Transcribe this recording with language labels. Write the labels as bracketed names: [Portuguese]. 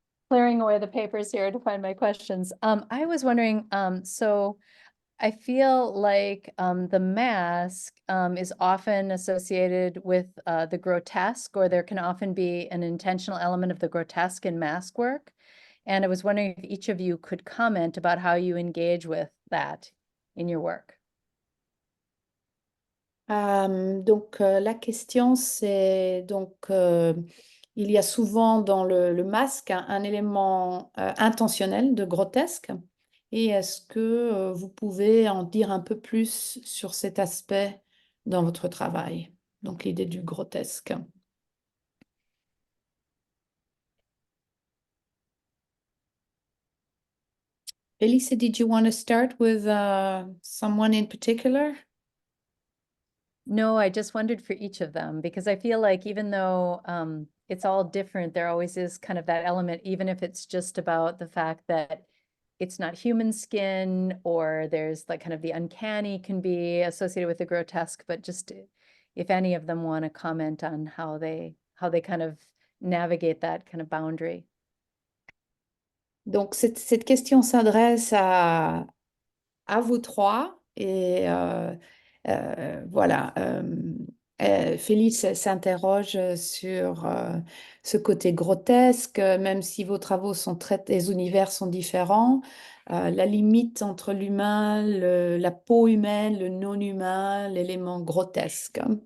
[English] Clearing away the papers here to find my questions. I was wondering, so I feel like the mask is often associated with the grotesque, or there can often be an intentional element of the grotesque in mask work. And I was wondering if each of you could comment about how you engage with that in your work. [French] Donc, la question, c'est donc, il y a souvent dans le masque un élément intentionnel de grotesque. Et est-ce que vous pouvez en dire un peu plus sur cet aspect dans votre travail? Donc, l'idée du grotesque. [English] Elise, did you want to start with someone in particular? No, I just wondered for each of them, because I feel like even though it's all different, there always is kind of that element, even if it's just about the fact that it's not human skin, or there's like kind of the uncanny can be associated with the grotesque, but just if any of them want to comment on how they kind of navigate that kind of boundary. [French] Donc, cette question s'adresse à vous trois et Voilà. Félix s'interroge sur ce côté grotesque, même si vos travaux sont les univers sont différents, la limite entre l'humain, la peau humaine, le non-humain, l'élément grotesque.